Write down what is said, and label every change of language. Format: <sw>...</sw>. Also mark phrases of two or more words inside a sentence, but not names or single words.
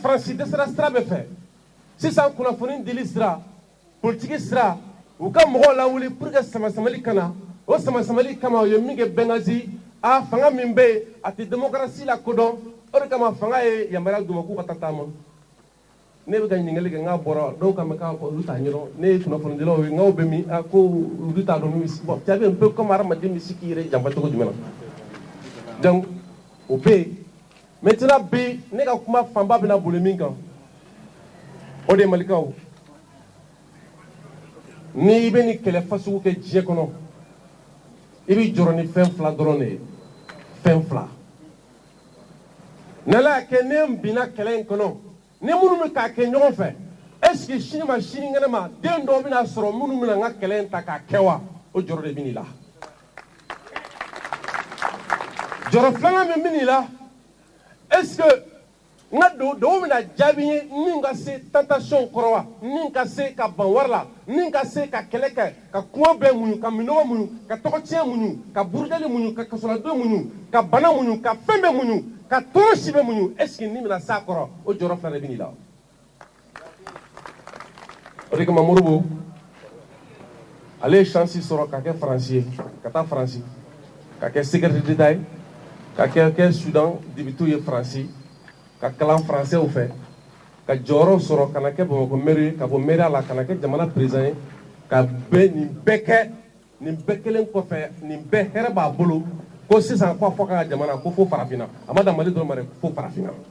<bm>Faransi dɛsɛra sira bɛɛ fɛ sisan kunnafoni dili sira politiki sira u ka mɔgɔw lawuli</bm> <fr>pour que</fr> <bm>sama-samali kana o sama-samali kama u ye min kɛ Benghazi a fanga min bɛ yen a tɛ démocratie la kodɔn o de kama fanga ye yamaruya d'u ma k'u ka taa taama ne bɛ ka ɲininkali kɛ n k'a bɔra dɔw kan bɛ k'a fɔ olu t'a ɲɛdɔn ne ye kunnafonidilaw ye n k'aw bɛ min a ko olu t'a dɔn min bɛ bon</bm> <fr>tu as vu un peu comme</fr> <bm>hadamaden bɛ se k'i yɛrɛ janfa cogo jumɛn na donc o bɛ yen maintenant bi ne ka kuma fanba bɛna boli min kan o de ye malikaw ni i bɛ nin kɛlɛ fasugu kɛ diɲɛ kɔnɔ i bɛ jɔrɔ ni fɛn fila dɔrɔn de ye fɛn fila n'ala y'a kɛ ne binna kɛlɛ in kɔnɔ ni minnu bɛ k'a kɛ ɲɔgɔn fɛ</bm> <fr>est ce que</fr> <bm>sini ma sinikɛnɛ ma den dɔw bɛna sɔrɔ minnu bɛna n ka kɛlɛ in ta k'a kɛ wa o jɔrɔ de bɛ n'i la jɔrɔ filanan min bɛ n'i la</bm> <fr>est ce que</fr> <bm>n ka dɔw bɛna jaabi ye min ka se tentation kɔrɔ wa min ka se ka ban wari la min ka se ka kɛlɛ kɛ ka kungo bɛɛ muɲu ka minɔgɔ muɲu ka tɔgɔtiɲɛ muɲu ka burudali muɲu ka kasoladon muɲu ka bana muɲu ka fɛn bɛɛ muɲu ka tɔɔrɔ si bɛɛ muɲu</bm> <fr>est ce que</fr> <bm>ni bɛna s'a kɔrɔ o jɔrɔ fila de bɛ n'i la o de kama Moribo ale ye chance sɔrɔ ka kɛ Faransi ye ka taa Faransi ka kɛ</bm> <fr>secrétaire d'État</fr> <bm>ye ka kɛ Soudan député ye Faransi ka kalan français fɛ ka jɔyɔrɔ sɔrɔ ka na kɛ Bamako maire ye ka bɔ maire la ka na kɛ jamana président ye ka bɛɛ nin bɛɛ kɛ nin bɛɛ kelen kɔfɛ nin bɛɛ hɛrɛ b'a bolo ko sisan ko a fɔ ka jamana ko fo farafinna a ma dan Mali dɔrɔn ma dɛ fo farafinna</bm>